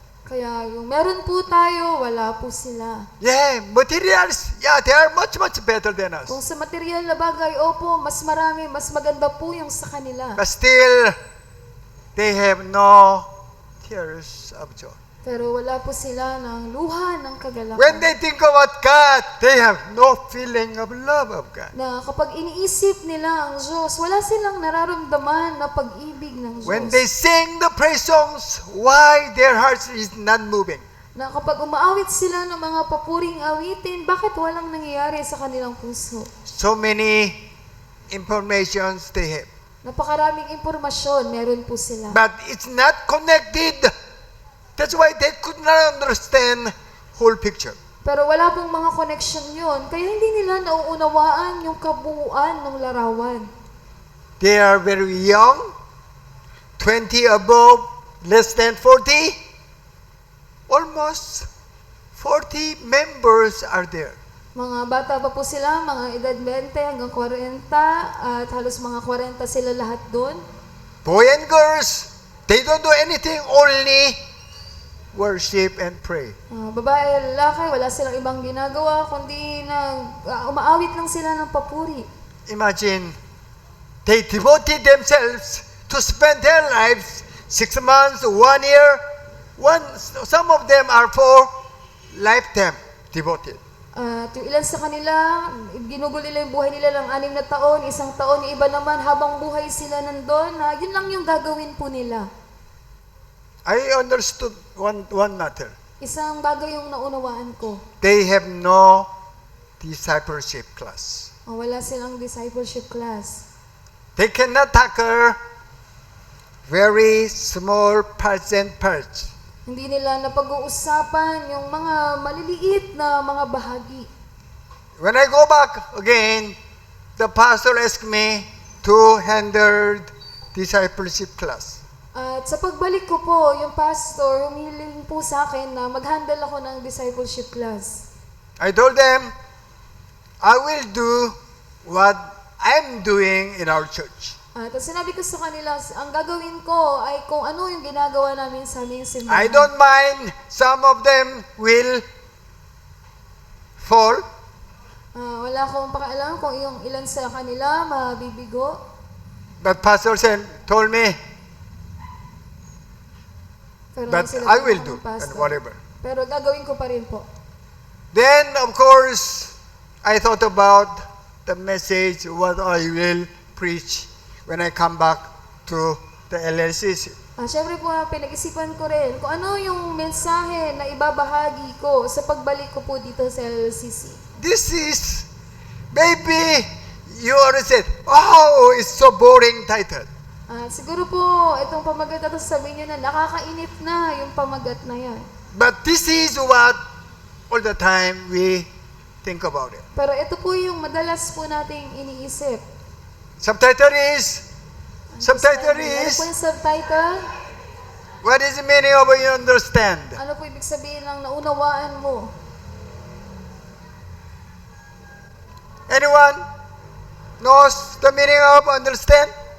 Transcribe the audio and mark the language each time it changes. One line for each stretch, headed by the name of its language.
Filipino: Kaya yung meron po tayo, wala po sila.
English: Yeah, materials, yeah, they are much better than us.
Filipino: Kung sa material na bagay, opo, mas marami, mas maganda po yung sa kanila.
English: But still, they have no tears of joy.
Filipino: Pero wala po sila ng luha ng kagalakan.
English: When they think about God, they have no feeling of love of God.
Filipino: Na kapag iniisip nila ang Diyos, wala silang nararamdaman na pag-ibig ng Diyos.
English: When they sing the praise songs, why their hearts is not moving?
Filipino: Na kapag umaawit sila ng mga papuring awitin, bakit walang nangyayari sa kanilang puso?
English: So many informations they have.
Filipino: Napakaraming impormasyon meron po sila.
English: But it's not connected. That's why they could not understand whole picture.
Filipino: Pero wala pong mga connection yun. Kaya hindi nila nauunawaan yung kabuuan ng larawan.
English: They are very young, 20 above, less than 40. Almost 40 members are there.
Filipino: Mga bata pa po sila, mga edad 20 hanggang 40, at halos mga 40 sila lahat doon.
English: Boy and girls, they don't do anything, only worship and pray.
Filipino: Babae, lalaki, wala silang ibang ginagawa, kundi umaawit lang sila ng papuri.
English: Imagine, they devoted themselves to spend their lives 6 months, 1 year. Some of them are for lifetime devoted.
Filipino: At yung ilan sa kanila, ginugol nila yung buhay nila ng 6 na taon, 1 taon, yung iba naman habang buhay sila nandun, yun lang yung gagawin po nila.
English: I understood one matter.
Filipino: Isang bagay yung naunawaan ko.
English: They have no discipleship class.
Filipino: Wala silang discipleship class.
English: They cannot tackle very small parts and parts.
Filipino: Hindi nila napag-uusapan yung mga maliliit na mga bahagi.
English: When I go back again, the pastor asked me to handle discipleship class.
Filipino: At sa pagbalik ko po, yung pastor, humiling po sa akin na mag-handle ako ng discipleship class.
English: I told them, I will do what I'm doing in our church.
Filipino: At sinabi ko sa kanila, ang gagawin ko ay kung ano yung ginagawa namin sa aming simbahan.
English: I don't mind some of them will fall.
Filipino: Wala akong pakialam kung yung ilan sa kanila mabibigo.
English: But pastor told me,
Filipino: Pero
English: but
Filipino: sila
English: I will
Filipino: ng
English: do, and pastor. whatever.
Filipino: Pero gagawin ko pa rin po.
English: Then, of course, I thought about the message, what I will preach when I come back to the LLCC.
Filipino: Siyempre po, pinag-isipan ko rin kung ano yung mensahe na ibabahagi ko sa pagbalik ko po dito sa LCC.
English: This is, maybe you already said, oh, it's so boring title.
Filipino: Siguro po, itong pamagat na ito sabihin nyo na nakakainip na yung pamagat na yan.
English: But this is what all the time we think about it.
Filipino: Pero ito po yung madalas po nating iniisip.
English: Subtitle is,
Filipino: Ano po yung subtitle?
English: what is the meaning of you understand?
Filipino: Ano po ibig sabihin ng naunawaan mo?
English: Anyone knows the meaning of understand?